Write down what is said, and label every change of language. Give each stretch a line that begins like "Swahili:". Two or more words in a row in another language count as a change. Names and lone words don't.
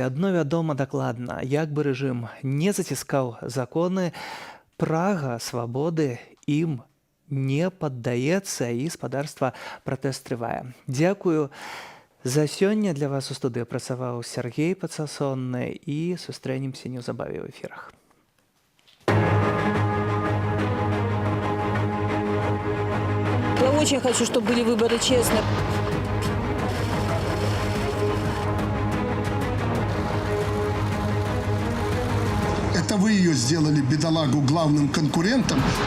Belarusian: Адно вядома дакладна, як бы рэжым не заціскаў законы, прага свабоды ім не паддаецца, і гаспадарства пратэст трывае. Дзякую. За сёння для вас у студыі працаваў Сергей Пацасонны, і сустрэнемся неўзабаве ў эфірах.
Russian: Я очень хочу, чтобы были выборы честные. Это вы ее сделали, бедолагу, главным конкурентом.